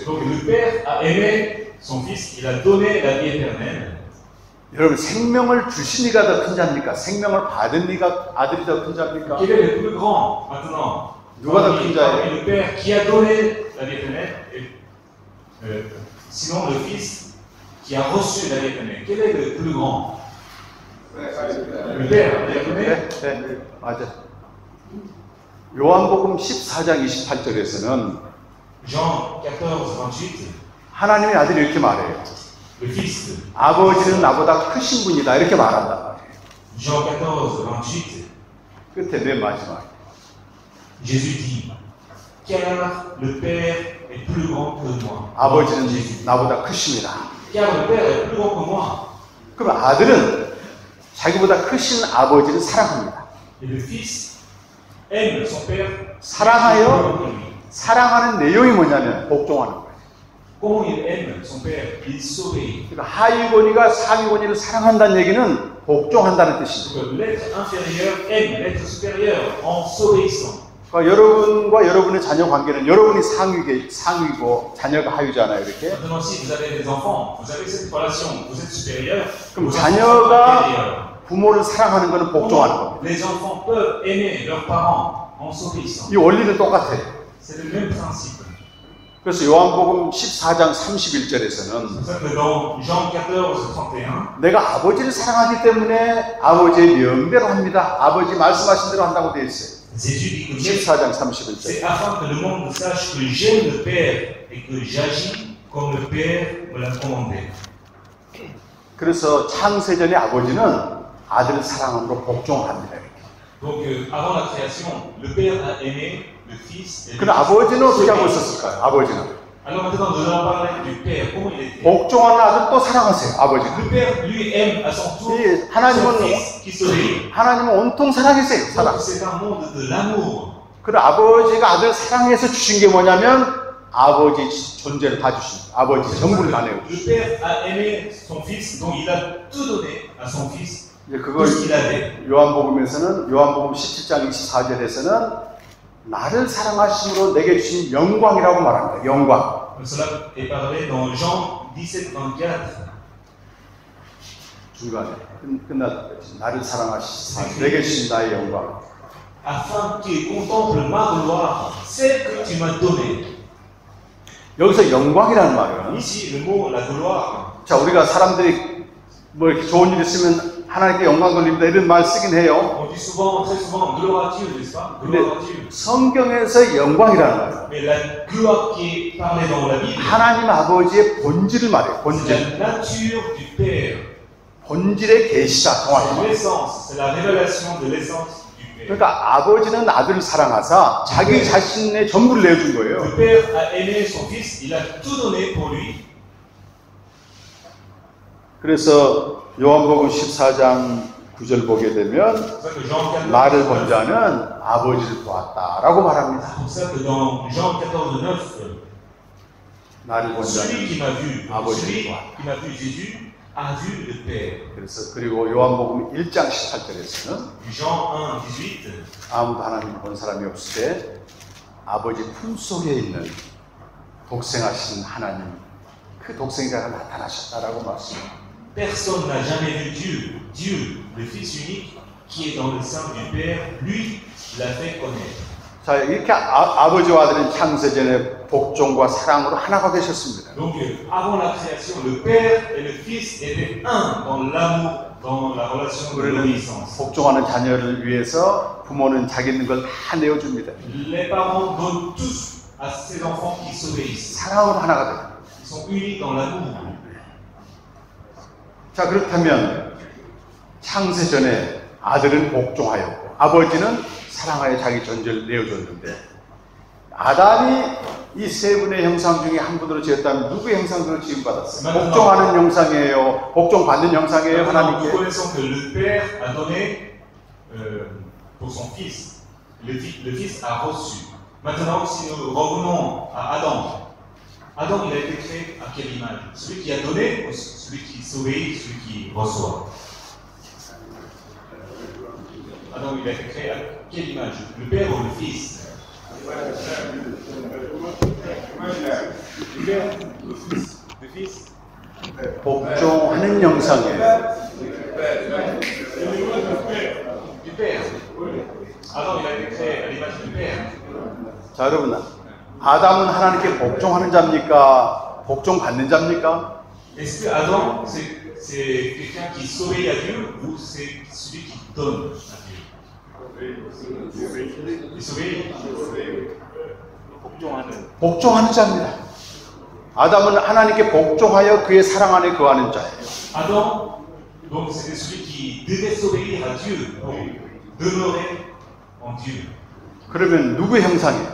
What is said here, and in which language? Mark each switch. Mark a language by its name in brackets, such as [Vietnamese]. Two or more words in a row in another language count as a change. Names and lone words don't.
[French] Donc le Père a aimé son Fils, il a donné la vie éternelle. [Korean] 여러분 생명을 주신 이가 더 큰 자입니까? 생명을 받은 이가 아들이 더 큰 자입니까? [French] Quel est le plus grand maintenant? [Korean] 누가 더 [French] Parmi [Korean] 큰 자예요? [French] le Père qui a donné la vie éternelle, et, sinon le Fils qui a reçu la vie éternelle. Quel est le plus grand? Le Père a donné. [Korean] 네, 맞아. 요한복음 14장 28절에서는 [French] Jean 14, 28, [Korean] 하나님의 아들이 이렇게 말해요. [French] le Fils. [Korean] 아버지는 나보다 크신 분이다 이렇게 말한단 말이에요. [French] Jean 14, 28, [Korean] 끝에 맨 마지막. [French] Jésus dit, car le Père est plus grand que moi. [Korean] 아버지는 [French] Jésus. [Korean] 나보다 크십니다. [French] Car le Père est plus grand que moi. [Korean] 그럼 아들은 자기보다 크신 아버지를 사랑합니다. [French] Et le Fils aime son Père. [Korean] 사랑하여 사랑하는 내용이 뭐냐면 복종하는 거예요. [French] Comment il aime son Père? Il s'obéit. [Korean] 그러니까 하위권위가 상위권위를 사랑한다는 얘기는 복종한다는 뜻입니다. [French] Donc l'être inférieur aime l'être supérieur en s'obéissant. [Korean] 그러니까 여러분과 여러분의 자녀 관계는 여러분이 상위고 자녀가 하위잖아요. 이렇게. [French] Maintenant, si vous avez des enfants, vous avez cette relation, vous êtes supérieur. [Korean] 그럼 [French] vos enfants sont inférieurs. [Korean] 자녀가 부모를 사랑하는 것은 복종하는 [French] Comment [Korean] 겁니다. [French] les enfants peuvent aimer leurs parents en s'obéissant? [Korean] 이 원리는 똑같아요. [French] C'est le même principe. [Korean] 그래서 요한복음 14장 31절에서는 [French] C'est pour ça que dans Jean 14, 31, [Korean] 내가 아버지를 사랑하기 때문에 아버지의 명대로 합니다. 아버지 말씀하신 대로 한다고 되어 있어요. [French] Jésus dit que [Korean] 14장 31절. [French] c'est afin que le monde sache que j'aime le Père et que j'agis comme le Père me l'a commandé. [Korean] 그래서 창세전의 아버지는 아들을 사랑함으로 복종합니다. [French] Donc, avant la création, le Père a aimé le Fils et le [Korean] 그럼 아버지는 어떻게 하고 있었을까요? 아버지는 [French] Alors maintenant, nous allons parler du Père. Comment il était? [Korean] 복종하는 아들 또 사랑하세요. 아버지는. [French] Le Père, lui, aime à son tour [Korean] 이 [French] son [Korean] 하나님은 [French] Fils qui s'obéit. [Korean] 하나님은 온통 사랑이세요. 사랑. [French] Donc, c'est un monde de l'amour. [Korean] 그럼 아버지가 아들 사랑해서 주신 게 뭐냐면 아버지 존재를 다 주신 아버지 전부를 다 내요. [French] Le Père a aimé son Fils, donc il a tout donné à son Fils, [Korean] 이제 [French] tout [Korean] 그걸 [French] ce qu'il avait. [Korean] 요한복음에서는 요한복음 17장 24절에서는 나를 사랑하심으로 내게 주신 영광이라고 말합니다. 영광. [French] Cela est parlé dans Jean 17, 24. [Korean] 중간에 끝났다. 나를 사랑하시고 내게 주신 나의 영광. [French] Afin qu'il contemple ma gloire, celle que tu m'as donnée. [Korean] 여기서 영광이라는 말은 [French] Ici, le mot la gloire. [Korean] 자 우리가 사람들이 뭐 이렇게 좋은 일 있으면 하나님께 영광 돌립니다 이런 말 쓰긴 해요. [French] On dit souvent, très souvent, gloire à Dieu, n'est-ce pas? Gloire à Dieu. [Korean] 성경에서 영광이라는 말. [French] Mais la gloire qui est parlée dans la Bible, [Korean] 하나님 아버지의 본질을 말해요. [French] c'est [Korean] 본질. [French] la nature du Père. [Korean] 본질의 계시다. [French] C'est [Korean] 정확히. [French] l'essence, c'est la révélation de l'essence du Père. [Korean] 그러니까 아버지는 아들을 사랑하사 자기 자신의 전부를 내준 거예요. [French] Le Père a aimé son Fils, il a tout donné pour lui. [Korean] 그래서 요한복음 14장 9절 보게 되면 [French] C'est pour ça que Jean 14, [Korean] 나를 본 자는 아버지를 보았다라고 말합니다. [French] c'est pour ça que dans Jean 14, 9, [Korean] 나를 본 [French] celui qui [Korean] 자는 [French] m'a vu, [Korean] 아버지를 [French] celui [Korean] 보았다. [French] qui m'a vu Jésus, a vu le Père. [Korean] 그래서 그리고 요한복음 1장 18절에서는 [French] Jean 1, 18, [Korean] 아무도 하나님을 본 사람이 없을 때 아버지 품속에 있는 독생하신 하나님 그 독생자가 나타나셨다라고 말씀합니다. [French] personne n'a jamais vu Dieu. Dieu, le Fils unique, qui est dans le sein du Père, lui l'a fait connaître. [Korean] 자 이렇게 아버지와 아들은 창세전에 복종과 사랑으로 하나가 되셨습니다. [French] Donc, avant la création, le Père et le Fils étaient un dans l'amour, dans la relation de [Korean] 우리는 [French] l'obéissance. [Korean] 복종하는 자녀를 위해서 부모는 자기 있는 걸 다 내어줍니다. [French] Les parents donnent tous à ces enfants qui s'obéissent. [Korean] 사랑으로 하나가 돼요. [French] Ils sont unis dans l'amour. [Korean] 자 그렇다면 창세전에 아들은 복종하였고 아버지는 사랑하여 자기 존재를 내어줬는데 아담이 이 세 분의 형상 중에 한 분으로 지었다면 누구의 형상으로 지음받았어요? 복종하는 형상이에요? 복종받는 형상이에요? [French] Nous [Korean] 하나님께? [French] connaissons que le Père a donné pour son Fils. Le Fils a reçu. Maintenant, si nous revenons à Adam, Adam, il a été créé à quelle image? Celui qui a donné ou celui qui s'obéit, celui qui reçoit? Adam, il a été créé à quelle image? Le Père ou le Fils? Le Père, le Fils. [Korean] 복종하는 형상이에요. [French] Du Père. Adam, il a été créé à l'image du Père. [Korean] 자 여러분 아담은 하나님께 복종하는 자입니까? 복종받는 자입니까? [French] Est-ce que Adam, c'est quelqu'un qui s'obéit à Dieu ou c'est celui qui donne à Dieu? Il s'obéit. [Korean] 복종하는 자입니다. 아담은 하나님께 복종하여 그의 사랑 안에 거하는 자예요. [French] Adam, donc c'était celui qui devait s'obéir à Dieu pour demeurer en Dieu. [Korean] 그러면 누구의 형상이에요?